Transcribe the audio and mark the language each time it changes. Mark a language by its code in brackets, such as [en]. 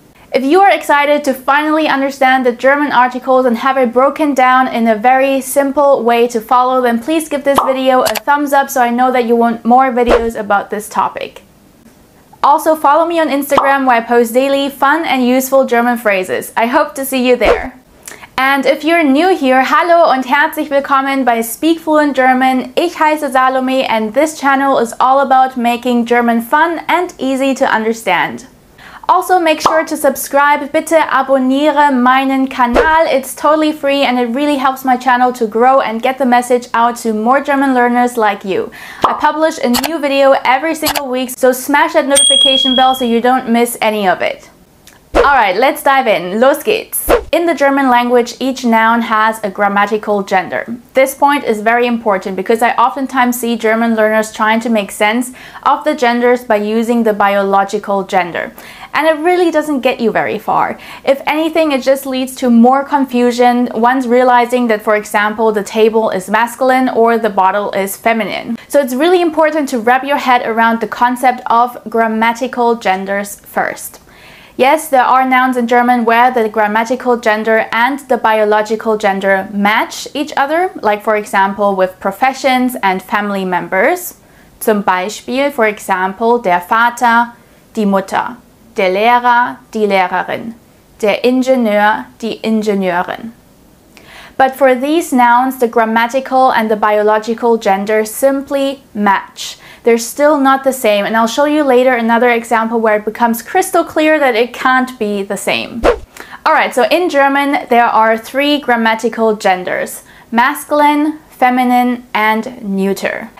[en] If you are excited to finally understand the German articles and have it broken down in a very simple way to follow, then please give this video a thumbs up so I know that you want more videos about this topic. Also follow me on Instagram where I post daily fun and useful German phrases. I hope to see you there. And if you're new here, [de] hallo und herzlich willkommen bei [en] Speak Fluent German. [de] Ich heiße [en] Salome and this channel is all about making German fun and easy to understand. Also, make sure to subscribe. [de] Bitte abonniere meinen Kanal. [en] It's totally free and it really helps my channel to grow and get the message out to more German learners like you. I publish a new video every single week, so smash that notification bell so you don't miss any of it. Alright, let's dive in. [de] Los geht's! [en] In the German language, each noun has a grammatical gender. This point is very important because I oftentimes see German learners trying to make sense of the genders by using the biological gender. And it really doesn't get you very far. If anything, it just leads to more confusion once realizing that, for example, the table is masculine or the bottle is feminine. So it's really important to wrap your head around the concept of grammatical genders first. Yes, there are nouns in German where the grammatical gender and the biological gender match each other, like for example with professions and family members. [de] Zum Beispiel, [en] for example, [de] der Vater, die Mutter, der Lehrer, die Lehrerin, der Ingenieur, die Ingenieurin. [en] But for these nouns, the grammatical and the biological gender simply match. They're still not the same, and I'll show you later another example where it becomes crystal clear that it can't be the same. Alright, so in German there are 3 grammatical genders: masculine, feminine, and neuter.